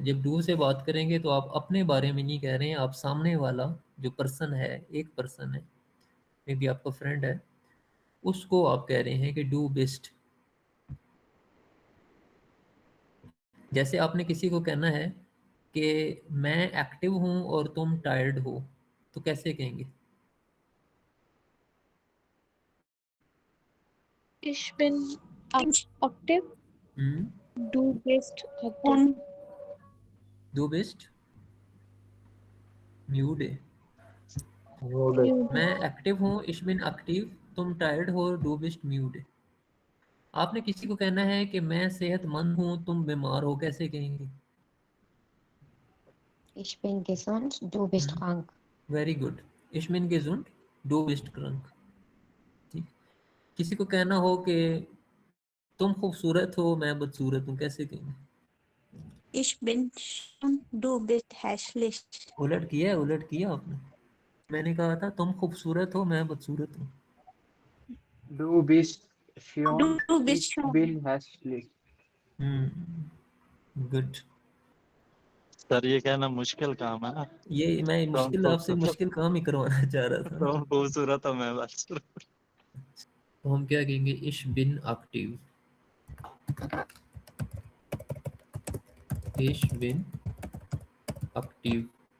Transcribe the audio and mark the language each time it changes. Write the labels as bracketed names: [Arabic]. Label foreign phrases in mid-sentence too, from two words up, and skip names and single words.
[Hindi] जब डू से बात करेंगे तो आप अपने बारे में नहीं कह रहे हैं, आप सामने वाला जो पर्सन है, एक पर्सन है, [English] may be [Hindi] आपका फ्रेंड है, उसको आप कह रहे हैं कि [German] du bist. [Hindi] जैसे आपने किसी को कहना है कि मैं एक्टिव हूँ और तुम टायर्ड हो, तो कैसे कहेंगे? [German] Ich bin active. Du bist active. du bist müde. [English] You [Hindi] मैं एक्टिव हूँ, [German] ich bin aktiv, [Hindi] तुम टायर्ड हो, [German] du bist müde. [Hindi] आपने किसी को कहना है कि मैं सेहतमंद हूँ, तुम बीमार हो, कैसे कहेंगे? [German] Ich bin gesund, du bist krank. [English] very good. [German] ich bin gesund, du bist krank. [Hindi] ठीक। किसी को कहना हो कि तुम खूबसूरत हो, मैं बदसूरत हूँ, कैसे कहेंगे? [German] Ich bin schön, du bist hässlich. [Hindi] उलट किया आपने। मैंने कहा था तुम खूबसूरत हो, मैं बदसूरत हूँ। [German] Du bist schön, Du bist ich schön. bin hässlich. [Hindi] गुड। सर ये कहना मुश्किल काम है ना। ये मैं मुश्किल आपसे मुश्किल काम ही करवाना चाह रहा था। तुम खूबसूरत हो, मैं बदसूरत। तो हम क्या कहेंगे, [German] ich bin aktiv, ich bin aktiv.